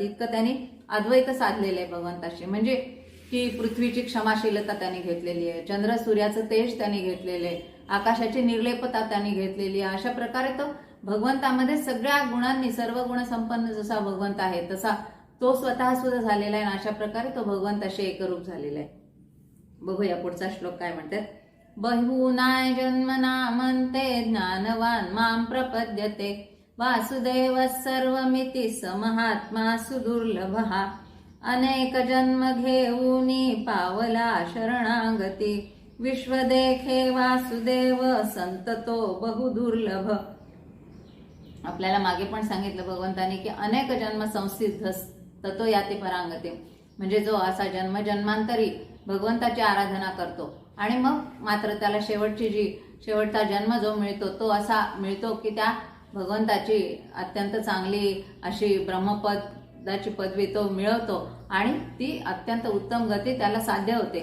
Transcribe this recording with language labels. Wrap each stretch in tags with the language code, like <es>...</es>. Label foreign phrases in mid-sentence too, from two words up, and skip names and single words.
<mr>इतकं त्यांनी अद्वैत साधलेलं आहे भगवंताशी. म्हणजे की पृथ्वीची क्षमाशीलता त्यांनी घेतलेली आहे, चंद्र सूर्याचं तेज त्यांनी घेतलेले आहे, आकाशाची निर्लेपता त्यांनी घेतलेली आहे. अशा प्रकारे तो भगवंतामध्ये सगळ्या गुणांनी, सर्व गुण संपन्न जसा भगवंत आहे तसा तो स्वतः सुद्धा झालेला आहे आणि अशा प्रकारे तो भगवंताशी एकरूप झालेला आहे. बघूया पुढचा श्लोक काय म्हणतात.</mr> <sa>बहुनाय जन्मनामन्ते ज्ञानवान मां प्रपद्यते वासुदेव सर्वमिति स महात्मा सुदुर्लभः</sa> <mr>अनेक जन्म घेऊनी पावला शरणागती विश्व देखे वासुदेव संततो बहुदुर्लभ. आपल्याला मागे पण सांगितलं भगवंताने की</mr> <sa>अनेक जन्म संसिद्ध ततो याती परांगते.</sa> <mr>म्हणजे जो असा जन्मजन्मांतरी भगवंताची आराधना करतो आणि मग मात्र त्याला शेवटचा जन्म जो मिळतो तो असा मिळतो की त्या भगवंताची अत्यंत चांगली अशी ब्रह्मपदाची पदवी तो मिळवतो आणि ती अत्यंत उत्तम गती त्याला साध्य होते.</mr>